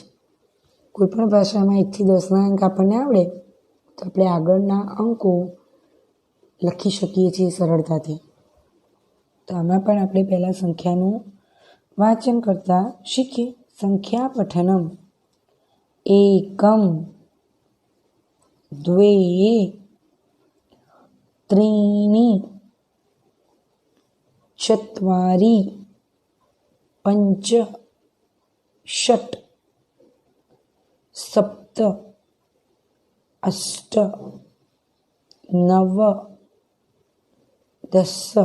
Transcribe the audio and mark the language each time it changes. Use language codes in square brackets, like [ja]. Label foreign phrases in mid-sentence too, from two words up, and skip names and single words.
[gu] કોઈપણ ભાષામાં 1 થી 10ના અંક આપણને આવડે તો આપણે આગળના અંકો લખી શકીએ છીએ સરળતાથી. તો આમાં પણ આપણે પહેલાં સંખ્યાનું વાંચન કરતા શીખીએ. [sa] સંખ્યા પઠનમ. એકમ द्वे त्रीणि चत्वारि पञ्च षट् सप्त अष्ट नव दस।